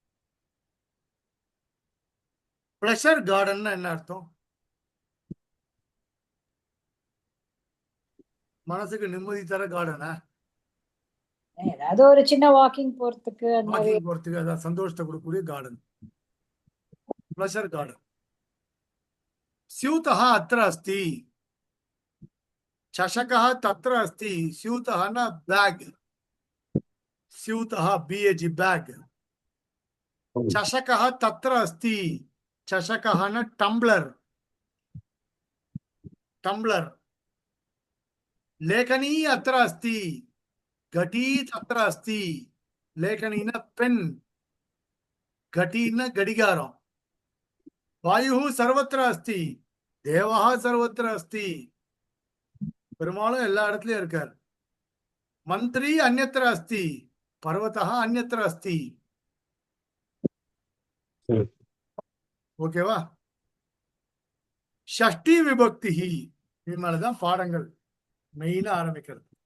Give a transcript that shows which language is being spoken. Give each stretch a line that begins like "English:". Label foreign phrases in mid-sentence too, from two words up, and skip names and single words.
English: pleasure garden
Tamil: என்ன அர்த்தம்? மனசுக்கு நிம்மதி தர கார்டனா? ஏதாவது ஒரு சின்ன வாக்கிங் போறதுக்கு அந்த மாதிரி. வாக்கிங் போறதுக்கு, அதான் சந்தோஷத்தை கொடுக்கக்கூடிய கார்டன்,
English: pleasure garden.
Sanskrit: स्यूतः अत्र अस्ति, चषकः तत्र अस्ति. स्यूतः न बैग, स्यूतः BAG बैग. चषकः तत्र अस्ति, चषकः न टम्बलर, टम्बलर. लेखनी अत्र अस्ति, घटी तत्र अस्ति. लेखनी न पेन, घटी न घटिकारं. वायुः सर्वत्र अस्ति, देवः सर्वत्र अस्ति.
Tamil: பெருமாளும் எல்லா இடத்துலயும் இருக்கார்.
Sanskrit: मन्त्री अन्यत्र अस्ति, पर्वता अन्यत्र अस्ति.
Tamil: ஓகேவா?
Sanskrit: षष्ठी विभक्ति,
Tamil: இது மேலதான் பாடங்கள் மெயினா ஆரம்பிக்கிறது.